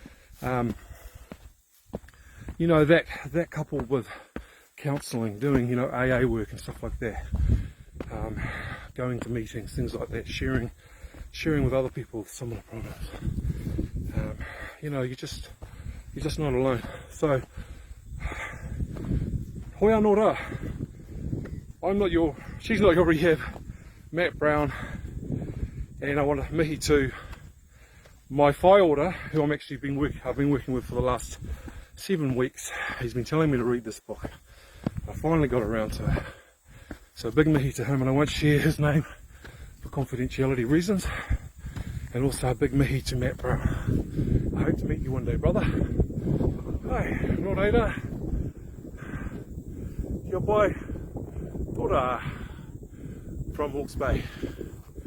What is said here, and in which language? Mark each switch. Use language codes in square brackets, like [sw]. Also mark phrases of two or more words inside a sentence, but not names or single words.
[en] You know, that coupled with counselling, doing, you know, AA work and stuff like that, going to meetings, things like that, sharing with other people with similar problems. You know, you're just not alone. So, [mi] hoi anō rā. [en] She's not your rehab, Matt Brown, and I want to mihi to my [mi] whai ora, [en] who I've been working with for the last 7 weeks. He's been telling me to read this book. I finally got around to it. So big mihi to him, and I won't share his name for confidentiality reasons. And also a big mihi to Matt Brown. I hope to meet you one day, brother. [mi] Hey, nō reira. Kia pai. [en] Tōra from Hawke's Bay.